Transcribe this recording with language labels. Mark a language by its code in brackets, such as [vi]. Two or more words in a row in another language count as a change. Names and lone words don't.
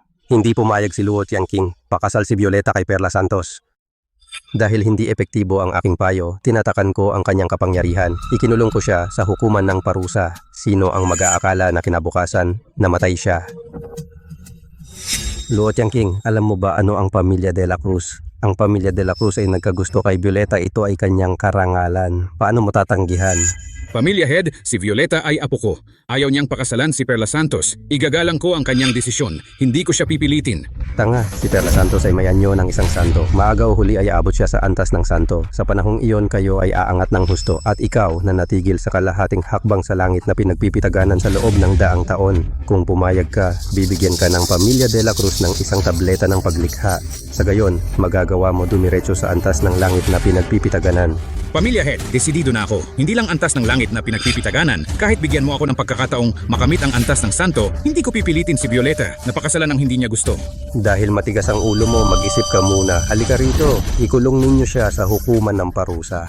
[tl] Hindi pumayag si Luo Tiangking. Pakasal si Violeta kay Perla Santos. Dahil hindi epektibo ang aking payo, tinatakan ko ang kanyang kapangyarihan. Ikinulong ko siya sa hukuman ng parusa. Sino ang mag-aakala na kinabukasan, namatay siya? Luot Yang King, alam mo ba ano ang pamilya de la Cruz? Ang pamilya de la Cruz ay nagkagusto kay Violeta, ito ay kanyang karangalan. Paano mo tatanggihan? Pamilya Head, si Violeta ay apo ko. Ayaw niyang pakasalan si Perla Santos. Igagalang ko ang kanyang desisyon. Hindi ko siya pipilitin. Tanga, si Perla Santos ay may anyo ng isang santo. Maaga o huli ay aabot siya sa antas ng santo. Sa panahong iyon kayo ay aangat ng husto at ikaw na natigil sa kalahating hakbang sa langit na pinagpipitaganan sa loob ng daang taon. Kung pumayag ka, bibigyan ka ng pamilya de la Cruz ng isang tableta ng paglikha. Sa gayon, magagawa mo dumiretso sa antas ng langit na pinagpipitaganan. Pamilya Head, desidido na ako. Hindi lang antas ng langit na pinagpipitaganan. Kahit bigyan mo ako ng pagkakataong makamit ang antas ng santo, hindi ko pipilitin si Violeta na pakasalan ang hindi niya gusto. Dahil matigas ang ulo mo, mag-isip ka muna. Halika rito, ikulong ninyo siya sa hukuman ng parusa.